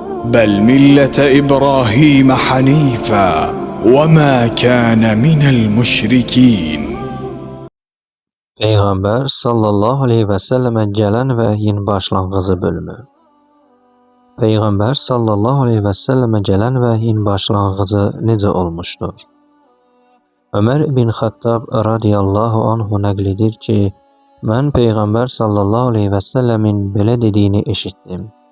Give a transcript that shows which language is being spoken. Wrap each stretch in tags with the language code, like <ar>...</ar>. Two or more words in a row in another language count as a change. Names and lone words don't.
<ar>بل ملة إبراهيم حنيفا وما كان من المشركين.</ar> <az>Peyğəmbər</az> <ar>صلى الله عليه وسلم</ar> <az>gələn vəhyin başlanğıcı bölümü. Peyğəmbər</az> <ar>صلى الله عليه وسلم</ar> <az>gələn vəhyin başlanğıcı necə olmuşdur? Ömər ibn Xattab</az> <ar>رضي الله عنه</ar> <az>nəql edir ki, mən Peyğəmbər</az> <ar>صلى الله عليه وسلم</ar> <az>belə dediyini eşitdim.</az>